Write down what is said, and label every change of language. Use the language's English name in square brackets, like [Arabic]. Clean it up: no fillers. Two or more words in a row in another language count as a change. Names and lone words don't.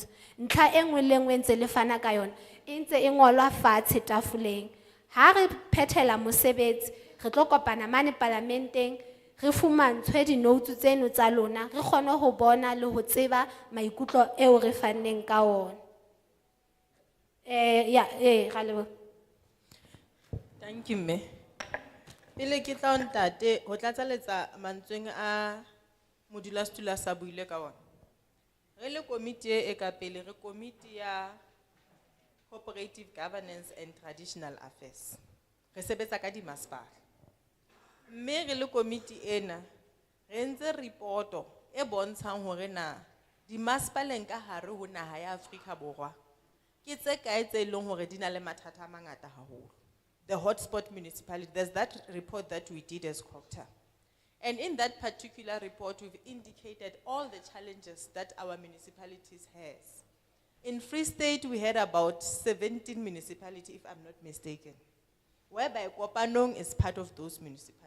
[Southern Sotho] Ntlha e nngwe le nngwe ntse le fana ka yona e ntse e ngolwa fatshe tafoleng. Ha re phethela mosebetsi re tlo kopana mane parlamenteng re fumantshwe di-notes tseno tsa lona re kgone ho bona le ho tseba maikutlo eo re fanneng ka ona. [English] Thank you, me. [Southern Sotho] Pele ke tla o ntate, ho tlatsaletsa mantsweng a modulasetulo a sa buile ka ona. Re le komiti e ka pele, re komiti ya Cooperative Governance and Traditional Affairs. Re sebetsa ka di masepala. Mme re le komiti ena, re entse reporto e bontshang hore na di masepaleng ka hare ho naha ya Afrika Borwa ke tse kae tse leng hore di na le mathata a mangata haholo. [English] The hotspot municipality, there's that report that we did as COGTA. And in that particular report, we've indicated all the challenges that our municipalities has. In Free State, we had about 17 municipalities, if I'm not mistaken, whereby Kopanong is part of those municipalities.